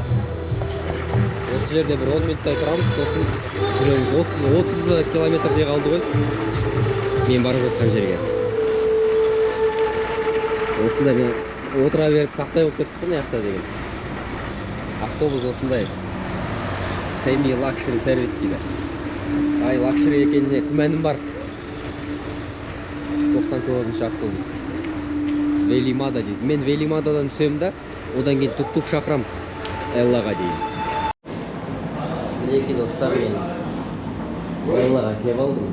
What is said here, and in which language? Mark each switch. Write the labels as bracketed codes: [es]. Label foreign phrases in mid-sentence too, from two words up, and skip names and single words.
[kk] Осы жерде бір 10 минуттай тұрамыз, сосын жүреміз. 30 километрдей қалды ғой. Мен барып жатқан жерге. Осында мен отыра беріп тақтай болып кеттік қой, мына деген. Автобус осындай. [en] Semi luxury [kk] сервис дейді. Ай, лакшери екеніне күмәнім бар. 94-ші автобус. Велимада дейді. Мен Велимададан түсем да, одан кейін тук-тук шақырам Эллаға дейін. Мінекей достар, мен Эллаға кеп алдым.